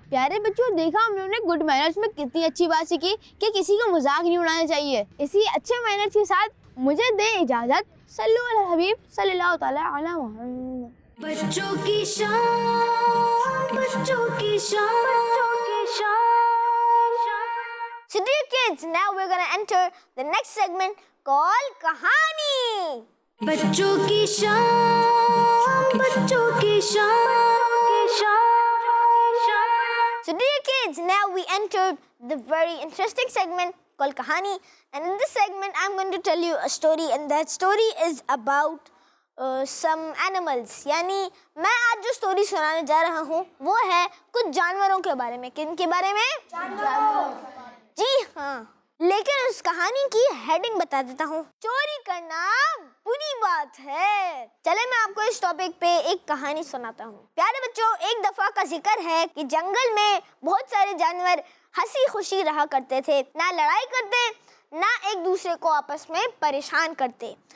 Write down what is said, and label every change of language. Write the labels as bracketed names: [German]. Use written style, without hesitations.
[Hindi] प्यारे बच्चों, देखा हम लोगों ने गुड मैनर्स में कितनी अच्छी बात सीखी कि किसी को मजाक नहीं उड़ाना चाहिए। इसी अच्छे मैनर्स के साथ मुझे दे इजाजत। [Arabic] सल्लु अला हबीब सल्लल्लाहु तआला अला मुहम्मद। [Hindi] बच्चों की शान, बच्चों की शान, बच्चों की शान। [English] So dear kids, now we're gonna enter the next segment called Kahani. [Hindi] बच्चों की शान, बच्चों की शान, [English] So dear kids, now we entered the very interesting segment called Kahani, and in this segment I'm going to tell you a story, and that story is about some animals. [Hindi] यानी मैं आज जो स्टोरी सुनाने जा रहा हूँ वो है कुछ जानवरों के बारे में। किन के बारे में? जानवरों। जी हाँ, लेकिन उस कहानी की हेडिंग बता देता हूँ, चोरी करना बुरी बात है। चले मैं आपको इस टॉपिक पे एक कहानी सुनाता हूँ। प्यारे बच्चों, एक दफा का जिक्र है कि जंगल में बहुत सारे जानवर हंसी खुशी रहा करते थे, ना लड़ाई करते ना एक दूसरे को आपस में परेशान करते।